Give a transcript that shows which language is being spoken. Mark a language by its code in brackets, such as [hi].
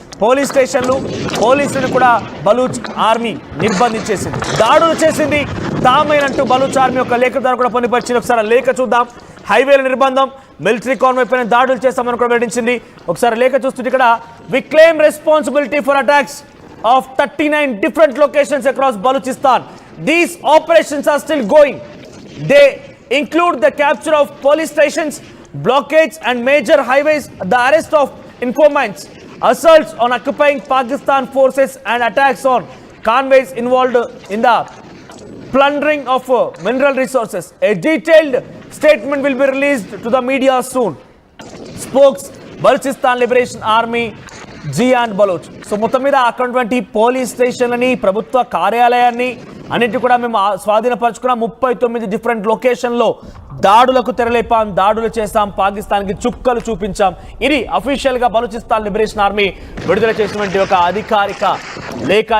[te] Police స్టేషన్లు, పోలీసులను కూడా బలూచ్ ఆర్మీ నిర్బంధించేసింది, దాడులు చేసింది. తామైనంటూ బలూచ్ ఆర్మీ ఒక లేఖ ద్వారా కూడా పొందుపరిచింది. ఒకసారి లేఖ చూద్దాం. హైవేల నిర్బంధం, మిలిటరీ కాన్వాయ్ పైన దాడులు చేస్తామని కూడా వెల్లడించింది. ఒకసారి లేఖ చూస్తుంటే ఇక్కడ [en] We claim responsibility for attacks of 39 different locations across Balochistan. These operations are still going. They include the capture of police stations, blockades and major highways, the arrest of informants, assaults on occupying Pakistan forces and attacks on convoys involved in the plundering of mineral resources. A detailed statement will be released to the media soon. Spokes Balochistan Liberation Army Jeeyand Baloch. [te] So మొత్తం మీద అక్కడటువంటి police స్టేషన్లని, ప్రభుత్వ కార్యాలయాన్ని అన్నింటి కూడా మేము స్వాధీనపరచుకున్నాం. 39 different లొకేషన్లో దాడులకు తెరలేపాం, దాడులు చేశాం, పాకిస్తాన్కి చుక్కలు చూపించాం. ఇది అఫీషియల్గా బలూచిస్తాన్ లిబరేషన్ ఆర్మీ విడుదల చేసినటువంటి ఒక అధికారిక లేఖ.